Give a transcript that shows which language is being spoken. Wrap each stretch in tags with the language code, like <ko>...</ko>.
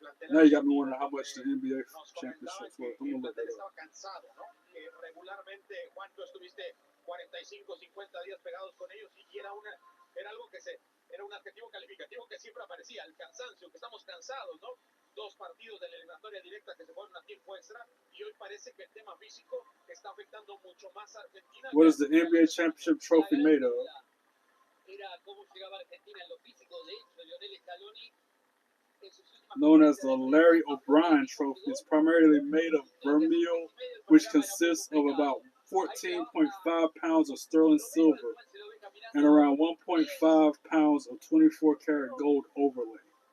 <en>Now you got me wondering how much the NBA championship's worth. I'm gonna look that up.</en> <es>Regularmente, Juan, tú estuviste 45, 50 días pegados con ellos y era algo que era un adjetivo calificativo que siempre aparecía, el cansancio, que estamos cansados, ¿no? 2 partidos de la eliminatoria directa que se fueron a tiempo extra y hoy parece que el tema físico está afectando mucho más a Argentina.</es> <en>What is the NBA championship trophy made of?</en> <es>Era cómo llegaba Argentina en lo físico. De hecho, Lionel Scaloni,</es> <en>known as the Larry O'Brien Trophy, is primarily made of vermeil, which consists of about 14.5 pounds of sterling silver and around 1.5 pounds of 24 karat gold overlay.</en>